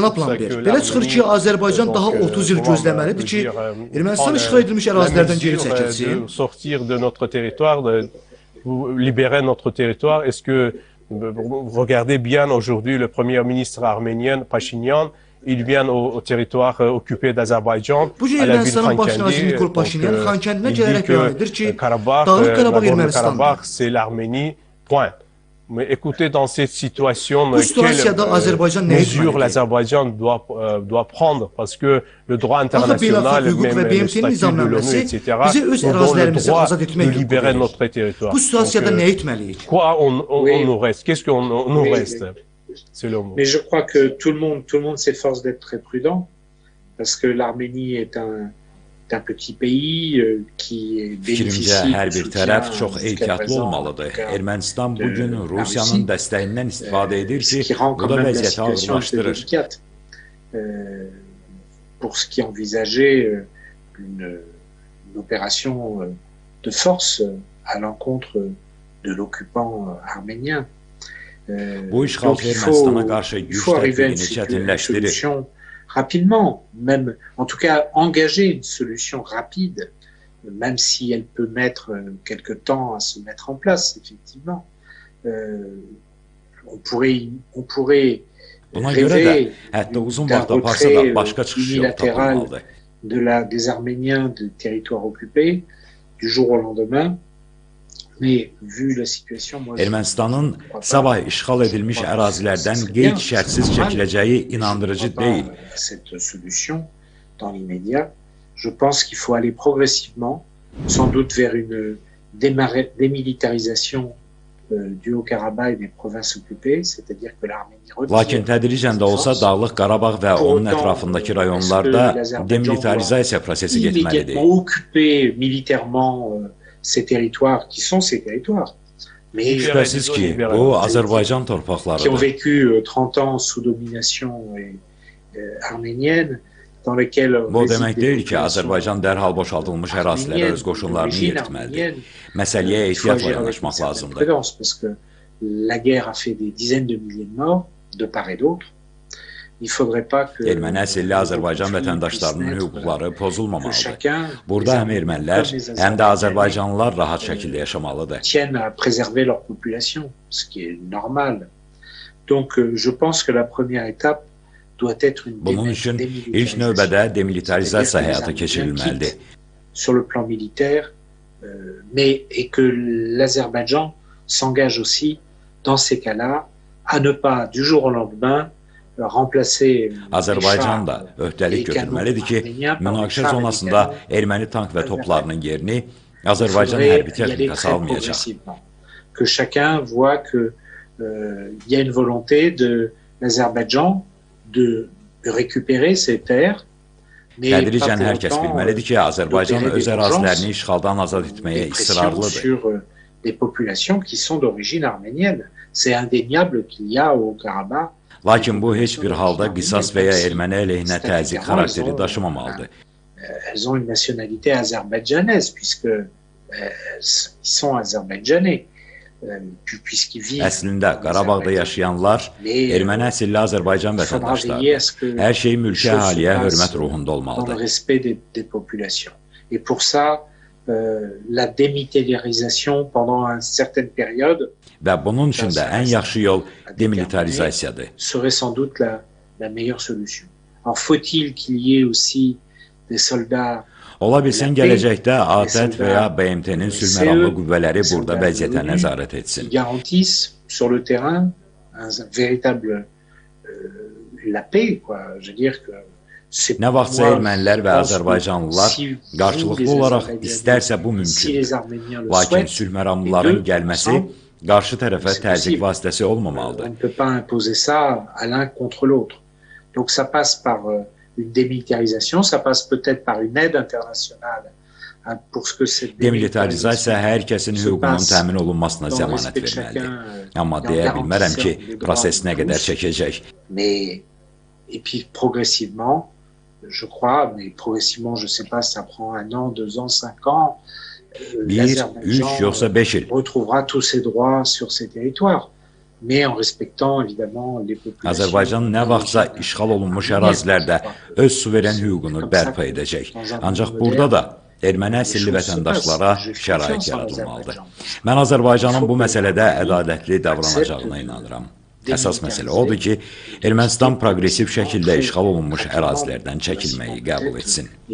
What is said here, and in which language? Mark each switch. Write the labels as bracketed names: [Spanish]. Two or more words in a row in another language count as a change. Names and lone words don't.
[Azerbaijani] Cənab Lambert, belə çıxır ki, Azərbaycan daha 30 il gözləməlidir ki, Ermənistan işğal edilmiş ərazilərdən geri çəkilsin. [French] Sortir de notre territoire, libérer notre territoire. Est-ce que vous regardez bien aujourd'hui le premier ministre arménien Pachinian, il vient au territoire occupé d'Azerbaïdjan, [Azerbaijani] Bugün [French] à la ville [Azerbaijani] Ermənistanın baş naziri Xankəndi. Nikol Paşinyan Xankəndinə [French] Il dit [Azerbaijani] gələrək bəyan edir [French] que [Azerbaijani] ki, Karabakh, Dağlıq Qarabağ Nagorno-Karabakh, Ermənistandır. [French] c'est l'Arménie, point. Mais écoutez, dans cette situation, [Azerbaijani] Bu situasiyada Azərbaycan nə [French] mesures [Azerbaijani] etməlidir? [French] l'Azerbaïdjan doit prendre parce que le droit [Azerbaijani] Axı [French] international, [Azerbaijani] beynəlxalq hüquq və [French] même le [Azerbaijani] BMT-nin [French] statut de [Azerbaijani] nizamnaməsi [French] l'ONU, etc., [Azerbaijani] bizə öz [French] nous donne le [Azerbaijani] ərazilərimizi [French] droit [Azerbaijani] azad [French] de [Azerbaijani] etmək hüququ [French] libérer [Azerbaijani] verir. [French] notre territoire. [Azerbaijani] Bu situasiyada [French] Donc, [Azerbaijani] nə etməliyik? [French] quoi on Oui. nous reste? Qu'est-ce qu'on nous Oui. reste? C'est le mot. Mais je crois que tout le monde s'efforce d'être très prudent parce que l'Arménie est un petit pays qui bénéficie [Azerbaijani] Fikrimcə, hər [French] de [Azerbaijani] bir [French] soutien [Azerbaijani] tərəf çox [French] jusqu'à [Azerbaijani] ehtiyatlı [French] présent, [Azerbaijani] olmalıdır. [French] en tout cas, [Azerbaijani] Ermənistan [French] de [Azerbaijani] bugün [French] la [Azerbaijani] Rusiyanın [French] Russie, [Azerbaijani] dəstəyindən istifadə edir [French] ce [Azerbaijani] ki, [French] qui rend [Azerbaijani] bu [French] quand [Azerbaijani] da [French] même la [Azerbaijani] vəziyyəti [French] situation un peu [Azerbaijani] ağırlaşdırır. [French] délicate pour ce qui envisageait une opération de force à l'encontre de l'occupant arménien. [Azerbaijani] Bu işğal [French] Donc, il [Azerbaijani] Ermənistana qarşı güc [French] faut arriver à une [Azerbaijani] tətbiqini çətinləşdirir. [French] solution rapidement, même, en tout cas, engager une solution rapide, même si elle peut mettre quelque temps à se mettre en place, effectivement. On pourrait [Azerbaijani] Buna görə də [French] rêver [Azerbaijani] hətta uzun [French] d'un [Azerbaijani] vaxt aparsa da [French] retrait [Azerbaijani] başqa çıxış yolu [French] unilatéral [Azerbaijani] tapılmalıdır. [French] des Arméniens des territoires occupés du jour au lendemain. Mais vu la situation, moi, [Azerbaijani] Ermənistanın sabah işğal edilmiş ərazilərdən qeyd-şərtsiz çəkiləcəyi inandırıcı deyil. [French] Cette solution dans l'immédiat, je pense qu'il faut aller progressivement, sans doute vers une démilitarisation du Haut-Karabakh et des provinces occupées, c'est-à-dire que l'Arménie [Azerbaijani] Lakin tədricən də olsa Dağlıq Qarabağ və onun ətrafındakı rayonlarda demilitarizasiya prosesi getməlidir. [French] occuper militairement ces territoires qui sont ces territoires. Mais [Azerbaijani] Şübhəsiz ki, bu Azərbaycan [French] qui ont [Azerbaijani] torpaqlarıdır. [French] vécu 30 ans sous domination arménienne, dans lesquels [Azerbaijani] Bu demək deyil ki, Azərbaycan dərhal boşaldılmış ərazilərə öz qoşunlarını yeritməlidir. Məsələyə ehtiyatla yanaşmaq lazımdır. [French] Parce que la guerre a fait des dizaines de milliers de morts de part et d'autre. Il faudrait pas que [Azerbaijani] Erməni əsilli Azərbaycan vətəndaşlarının hüquqları pozulmamalıdır. Burada həm ermənilər, həm də Azərbaycanlılar rahat şəkildə yaşamalıdır. [French] tiennent à préserver leur population, ce qui est normal. Donc je pense que la première étape doit être une [Azerbaijani] Bunun üçün ilk növbədə demilitarizasiya həyata keçirilməlidir. [French] sur le plan militaire, et que l'Azerbaïdjan s'engage aussi dans ces cas-là à ne pas du jour au lendemain remplacer [Azerbaijani] Azərbaycan da öhdəlik götürməlidir ki, münaqişə zonasında erməni tank və toplarının yerini Azərbaycan hərbi texnikası almayacaq. [French] Que chacun voit que il y a une volonté l'Azerbaïdjan de récupérer ses terres. [Azerbaijani] Tədricən hər kəs bilməlidir ki, Azərbaycan öz ərazilərini işğaldan azad etməyə ısrarlıdır. [French] Sur des populations qui sont d'origine arménienne. C'est indéniable qu'il y a au Karabakh. [Azerbaijani] Lakin bu heç bir halda qisas və ya erməni əleyhinə təzyiq xarakteri daşımamalıdır. [French] Elles ont une nationalité azerbaïdjanaise puisque ils sont azerbaïdjanais. [Azerbaijani] Əslində, Qarabağda yaşayanlar erməni əsilli Azərbaycan vətəndaşlarıdır. Hər şey mülki əhaliyə hörmət ruhunda olmalıdır. [French] Et pour ça, la démilitarisation pendant une certaine période [Azerbaijani] və bunun üçün də ən yaxşı yol demilitarizasiyadır. [French] Serait sans doute la meilleure solution. Alors faut-il qu'il y ait aussi des soldats. [Azerbaijani] Ola bilsin gələcəkdə ATƏT və ya BMT-nin sülhməramlı qüvvələri burada vəziyyətə nəzarət etsin. [French] Garantissent sur le terrain un véritable la paix, quoi. Je veux dire que [Azerbaijani] nə vaxtsa ermənilər və Azərbaycanlılar qarşılıqlı olaraq istərsə bu mümkündür. Lakin sülhməramlıların gəlməsi qarşı tərəfə təzyiq vasitəsi olmamalıdır. [French] On ne peut pas imposer ça à l'un contre l'autre. Donc ça passe par une démilitarisation, ça passe peut-être par une aide internationale pour ce que cette [Azerbaijani] Demilitarizasiya hər kəsin hüququnun təmin olunmasına zəmanət verməlidir. Amma deyə bilmərəm ki, proses nə qədər çəkəcək. [French] Mais et puis progressivement, je crois, mais progressivement, je sais pas, ça prend 1 an, 2 ans, 5 ans. [Azerbaijani] 1, 3 yoxsa 5 il. [French] Retrouvera tous ses droits sur ses territoires. Mais en respectant évidemment les populations. [Azerbaijani] Azərbaycan nə vaxtsa işğal olunmuş ərazilərdə öz suveren hüququnu bərpa edəcək. Ancaq burada da erməni əsilli vətəndaşlara şərait yaradılmalıdır. Mən Azərbaycanın bu məsələdə ədalətli davranacağına inanıram. Əsas məsələ odur ki, Ermənistan progresiv şəkildə işğal olunmuş ərazilərdən çəkilməyi qəbul etsin.